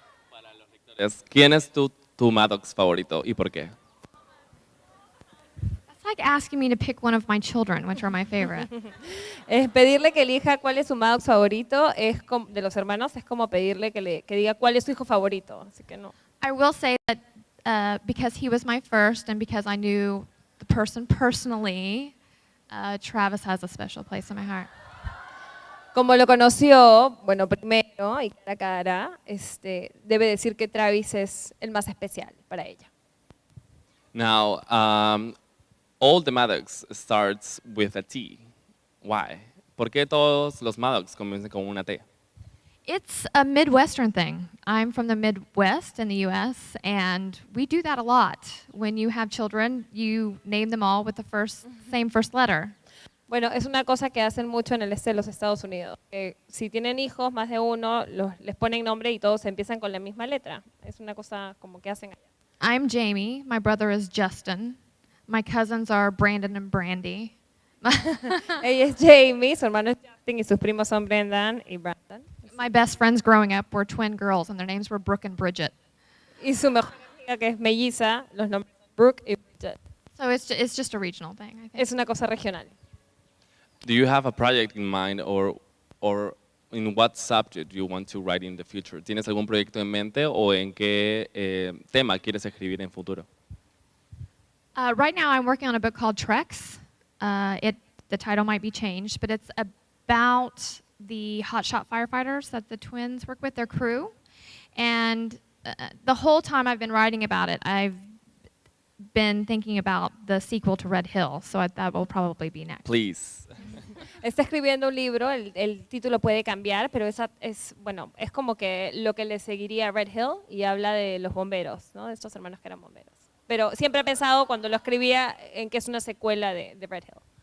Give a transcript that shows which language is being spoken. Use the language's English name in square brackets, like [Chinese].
[Spanish] Para los lectores, ¿quién es tu Maddox favorito y por qué? [English] It's like asking me to pick one of my children, which are my favorite. [Spanish] Es pedirle que elija cuál es su Maddox favorito, de los hermanos, es como pedirle que diga cuál es su hijo favorito, así que no. [English] I will say that because he was my first and because I knew the person personally, Travis has a special place in my heart. [Spanish] Como lo conoció, bueno, primero y cara a cara, debe decir que Travis es el más especial para ella. [English] Now, all the Maddox starts with a T. Why? [Spanish] ¿Por qué todos los Maddox comienzan con una T? [English] It's a Midwestern thing. I'm from the Midwest in the U.S., and we do that a lot. When you have children, you name them all with the same first letter. [Spanish] Bueno, es una cosa que hacen mucho en el este de los Estados Unidos. Que si tienen hijos, más de uno, les ponen nombre y todos empiezan con la misma letra. Es una cosa como que hacen allá. [English] I'm Jamie. My brother is Justin. My cousins are Brandon and Brandy. [Spanish] Ella es Jamie, su hermano es Justin y sus primos son Brendan y Brandon. [English] My best friends growing up were twin girls, and their names were Brooke and Bridget. [Spanish] Y su mejor amiga, que es melliza, los nombres son Brooke y Bridget. [English] So it's just a regional thing, I think. [Spanish] Es una cosa regional. [English] Do you have a project in mind or in what subject you want to write in the future? [Spanish] ¿Tienes algún proyecto en mente o en qué tema quieres escribir en futuro? [English] Right now, I'm working on a book called Treks. The title might be changed, but it's about the hotshot firefighters that the twins work with, their crew. And the whole time I've been writing about it, I've been thinking about the sequel to Red Hill, so that will probably be next. Please. [Spanish] Está escribiendo un libro, el título puede cambiar, pero es como que lo que le seguiría a Red Hill y habla de los bomberos, ¿no? De estos hermanos que eran bomberos. Pero siempre he pensado cuando lo escribía en que es una secuela de Red Hill.